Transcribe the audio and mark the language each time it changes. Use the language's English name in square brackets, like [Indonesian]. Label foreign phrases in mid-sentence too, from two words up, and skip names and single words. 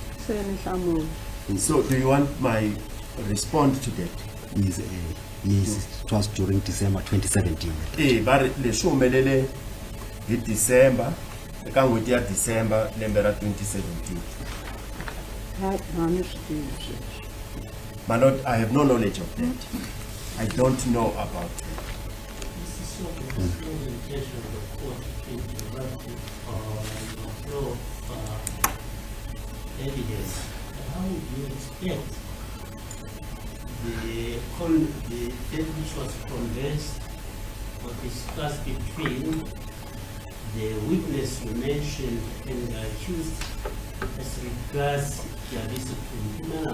[Tsonga] Hlamuseni nhlamulo. [English] So do you want my response to that? Yes, it was during December 2017. [Tsonga] Ba re leswi humelele hi December eka n'hweti ya December lembe ra 2017. A ni swi tivi sweswo. [English] My lord, I have no knowledge of that. I don't know about it. This is sort of the presentation of the court interrupted the flow of evidence. How would you expect the thing which was conversed or discussed between the witness you mentioned and the accused as regards their discipline?